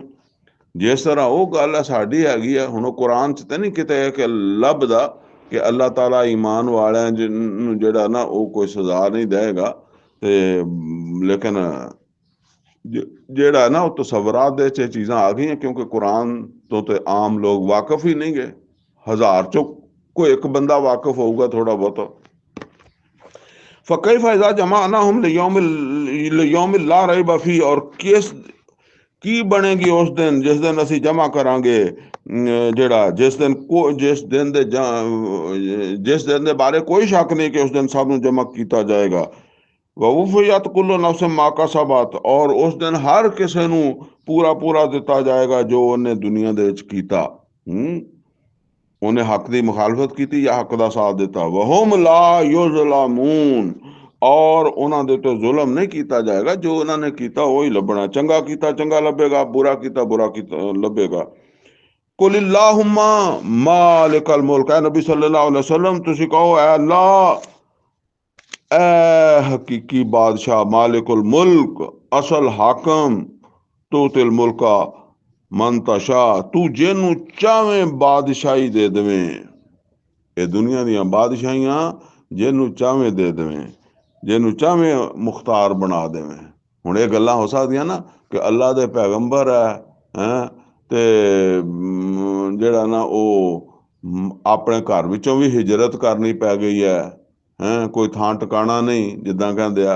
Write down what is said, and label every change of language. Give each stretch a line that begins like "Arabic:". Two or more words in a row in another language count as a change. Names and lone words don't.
Punjabi: ਜਿਸ ਤਰ੍ਹਾਂ ਉਹ ਗੱਲ ਸਾਡੀ ਹੈਗੀ ਆ, ਹੁਣ ਉਹ ਕੁਰਾਨ 'ਚ ਤੇ ਨਹੀਂ ਕਿਤੇ ਕਿ ਲੱਭਦਾ ਕਿ ਅੱਲਾਹ ਤਾਲਾ ਈਮਾਨ ਵਾਲਿਆਂ ਨੂੰ ਜਿਹੜਾ ਨਾ ਉਹ ਕੋਈ ਸਜ਼ਾ ਨਹੀਂ ਦੇਗਾ, ਤੇ ਲੇਕਿਨ ਜਿਹੜਾ ਨਾ ਉਹ ਤਸਵਰਾਤ ਦੇ 'ਚ ਚੀਜ਼ਾਂ ਆ ਗਈਆਂ, ਕਿਉਂਕਿ ਕੁਰਾਨ ਤੋਂ ਤੇ ਆਮ ਲੋਕ ਵਾਕਿਫ ਹੀ ਨਹੀਂ ਗਏ, 1000 ਚੋਂ ਕੋਈ ਇੱਕ ਬੰਦਾ ਵਾਕਿਫ ਹੋਊਗਾ ਥੋੜਾ ਬਹੁਤ।
Arabic: فكيف إذا جمعناهم ليوم لا ريب فيه,
Punjabi: ਔਰ ਕੀ ਬਣੇਗੀ ਉਸ ਦਿਨ ਜਿਸ ਦਿਨ ਅਸੀਂ ਜਮਾ ਕਰਾਂਗੇ, ਜਿਹੜਾ ਜਿਸ ਦਿਨ ਦੇ ਬਾਰੇ ਕੋਈ ਸ਼ੱਕ ਨਹੀਂ ਕਿ ਉਸ ਦਿਨ ਸਭ ਨੂੰ ਜਮਾ ਕੀਤਾ ਜਾਏਗਾ।
Arabic: ووفيت كل نفس ما كسبت,
Punjabi: ਔਰ ਉਸ ਦਿਨ ਹਰ ਕਿਸੀ ਨੂੰ ਪੂਰਾ ਪੂਰਾ ਦਿੱਤਾ ਜਾਏਗਾ ਜੋ ਉਹਨੇ ਦੁਨੀਆ ਦੇ ਵਿੱਚ ਕੀਤਾ। ਉਹਨੇ ਹੱਕ ਦੀ ਮੁਖਾਲਫਤ ਕੀਤੀ ਜਾਂ ਹੱਕ ਦਾ ਸਾਥ ਦਿੱਤਾ।
Arabic: وهم لا يظلمون,
Punjabi: और ਉਹਨਾਂ ਦੇ ਉੱਤੇ ਜ਼ੁਲਮ ਨਹੀਂ ਕੀਤਾ ਜਾਏਗਾ, ਜੋ ਉਹਨਾਂ ਨੇ ਕੀਤਾ ਉਹੀ ਲੱਭਣਾ, ਚੰਗਾ ਕੀਤਾ ਚੰਗਾ ਲੱਭੇਗਾ, ਬੁਰਾ ਕੀਤਾ ਬੁਰਾ ਲੱਭੇਗਾ।
Arabic: قل اللهم مالك الملك,
Punjabi: ਐ ਨਬੀ
Arabic: صلى الله عليه وسلم
Punjabi: ਤੁਸੀਂ ਕਹੋ ਐ ਅੱਲਾਹ ਐ ਹਕੀਕੀ ਬਾਦਸ਼ਾਹ,
Arabic: مالك الملك,
Punjabi: ਅਸਲ ਹਾਕਮ,
Arabic: تؤتي الملك, من تشاء,
Punjabi: ਤੂੰ ਜਿਹਨੂੰ ਚਾਵੇਂ ਬਾਦਸ਼ਾਹੀ ਦੇ ਦੇਵੇਂ। ਇਹ ਦੁਨੀਆ ਦੀਆਂ ਬਾਦਸ਼ਾਹੀਆਂ ਜਿਹਨੂੰ ਚਾਵੇਂ ਦੇ ਦੇਵੇਂ, ਜਿਹਨੂੰ ਚਾਵੇਂ ਮੁਖਤਾਰ ਬਣਾ ਦੇਵੇਂ। ਹੁਣ ਇਹ ਗੱਲਾਂ ਹੋ ਸਕਦੀਆਂ ਨਾ ਕਿ ਅੱਲਾ ਦੇ ਪੈਗੰਬਰ ਹੈ ਤੇ ਜਿਹੜਾ ਨਾ ਉਹ ਆਪਣੇ ਘਰ ਵਿੱਚੋਂ ਵੀ ਹਿਜਰਤ ਕਰਨੀ ਪੈ ਗਈ ਹੈ, ਕੋਈ ਥਾਂ ਟਿਕਾਣਾ ਨਹੀਂ ਜਿੱਦਾਂ ਕਹਿੰਦੇ ਆ।